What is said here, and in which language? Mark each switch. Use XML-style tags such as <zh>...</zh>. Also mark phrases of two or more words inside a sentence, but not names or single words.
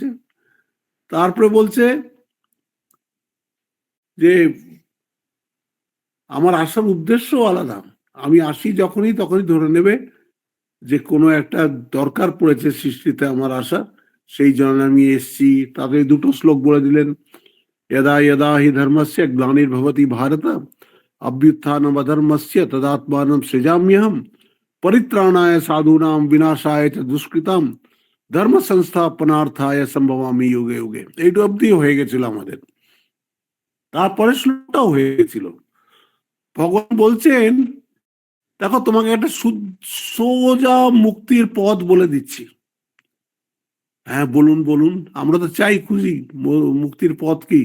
<bn>তারপরে বলছে যে আমার আসার উদ্দেশ্য আলাদা। আমি আসি যখনই, তখনই ধরে নেবে যে কোনো একটা দরকার পড়েছে সৃষ্টিতে আমার আসা, সেই জন্য আমি এসছি। তাদের দুটো শ্লোক বলে দিলেন,</bn> <sa>यदा यदा हि धर्मस्य ग्लानिर्भवति भारत अभ्युत्थानम् अधर्मस्य तदात्मानं सृजाम्यहम् परित्राणाय साधूनां विनाशाय च दुष्कृतां ধর্ম সংস্থাপনার্থায় সম্ভবামি যুগে যুগে।</sa> <bn>এইটু অব্দি হয়ে গেছিল আমাদের, তারপরে শ্লোকটাও হয়ে গেছিল। ভগবান বলছেন দেখো তোমাকে একটা সোজা মুক্তির পথ বলে দিচ্ছি। হ্যাঁ, বলুন বলুন, আমরা তো চাই খুঁজি মুক্তির পথ কি।</bn>